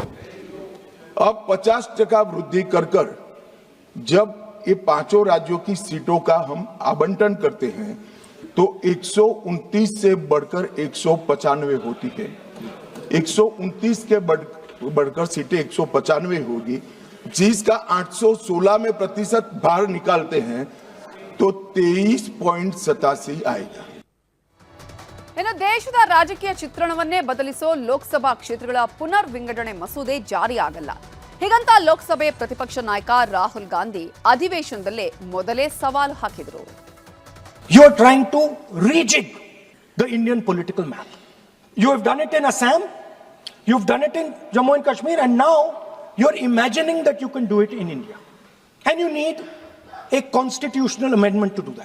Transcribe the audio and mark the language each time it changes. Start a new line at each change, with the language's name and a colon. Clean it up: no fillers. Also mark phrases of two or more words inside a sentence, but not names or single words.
Hindi: अब 50% वृद्धि कर जब ये 5 राज्यों की सीटों का हम आवंटन करते हैं तो 129 से बढ़कर 195 होती है। 129 के बढ़कर सीटें 195 होगी, जिसका 816 में प्रतिशत भार निकालते हैं तो 23.87 आएगा।
Kannada: ಇನ್ನು ದೇಶದ ರಾಜಕೀಯ ಚಿತ್ರಣವನ್ನೇ ಬದಲಿಸೋ ಲೋಕಸಭಾ ಕ್ಷೇತ್ರಗಳ ಪುನರ್ ವಿಂಗಡಣೆ ಮಸೂದೆ ಜಾರಿ ಆಗಲ್ಲ. ಹೀಗಂತ ಲೋಕಸಭೆ ಪ್ರತಿಪಕ್ಷ ನಾಯಕ ರಾಹುಲ್ ಗಾಂಧಿ ಅಧಿವೇಶನದಲ್ಲೇ ಮೊದಲೇ ಸವಾಲು ಹಾಕಿದರು.
English: You are trying to rejig the Indian political map. You have done it in Assam, you've done it in Jammu and Kashmir, and now you're imagining that you can do it in India. And you need a constitutional amendment to do that.